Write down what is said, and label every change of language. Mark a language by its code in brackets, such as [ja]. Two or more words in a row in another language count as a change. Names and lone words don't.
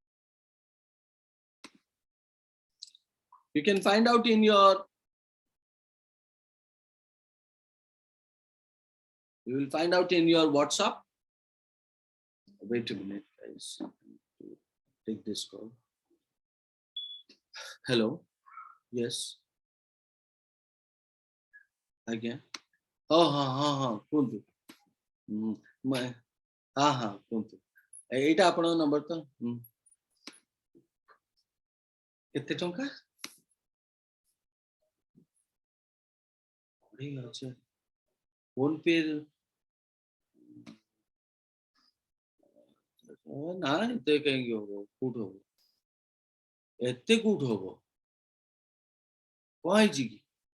[en] You can find out in your, you will find out in your WhatsApp. Wait a minute, guys. Take this call. Hello. Yes. Again. [or] Oh, କୁହନ୍ତୁ କୁହନ୍ତୁ ଏଇଟା ଆପଣଙ୍କ ନମ୍ବର ତ କେତେ ଟଙ୍କା ଫୋନ ପେ ନା ଏତେ କାହିଁକି ହବ କୋଉଠୁ ହବ ଏତେ କୋଉଠୁ ହବ କଣ ହେଇଛି କି